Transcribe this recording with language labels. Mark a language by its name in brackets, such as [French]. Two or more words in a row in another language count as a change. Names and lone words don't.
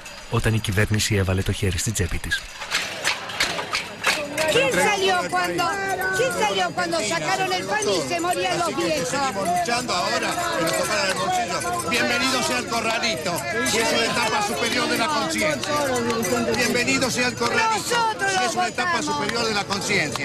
[Greek] όταν η κυβέρνηση έβαλε το χέρι στην τσέπη της. [Spanish] ¿Quién salió cuando sacaron el pan y se morían los viejos? Seguimos luchando ahora y nos tocaron el bolsillo. Bienvenido sea el corralito, si es una etapa superior de la conciencia. Bienvenido sea el corralito, si es una etapa superior de la conciencia.